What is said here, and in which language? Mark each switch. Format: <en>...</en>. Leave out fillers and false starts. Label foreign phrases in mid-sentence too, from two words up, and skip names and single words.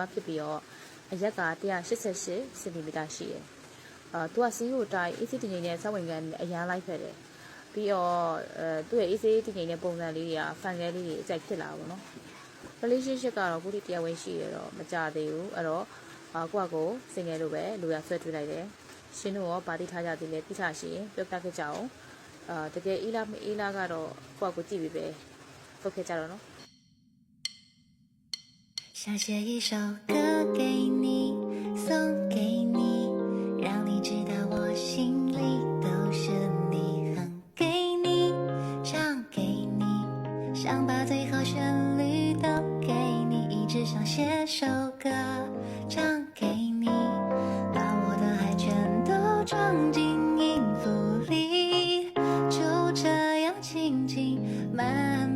<my>ဖြစ်ပြီးတော့အရက်က188စင်တီမီတာရှိရယ်သူကစီးကိုတိုင်းအေးစစ်တင်နေတဲ့စောက်ဝင်ကန်အရန်လိုက်ဖက်တယ်ပြီးတော့သူ့ရဲ့အေးစစ်တင်နေတဲ့ပုံစံလေးတွေကဖန်ကဲလေးတွေအကြိုက်ဖြစ်လာပါတော့ relationship ကတော့ခုထိတရားဝင်ရှိရတော့မကြသေးဘူးအဲ့တော့ကိုကကိုစင်ငယ်လိုပဲလူရဆွဲထွေးလိုက်တယ်ရှင်တို့ရောဗာတိထားကြသေးလဲသိချရှိရင်ပြောပြခဲ့ကြအောင်တကယ်အေးလားမအေးလားကတော့ကိုကကိုကြည့်ပြီးပဲပုတ်ခဲ့ကြတော့နော်</my> <zh>想写一首歌给你，送给你，让你知道我心里都是你，哼给你，唱给你，想把最后旋律都给你，一直想写首歌唱给你，把我的爱全都装进音符里，就这样轻轻慢。</zh>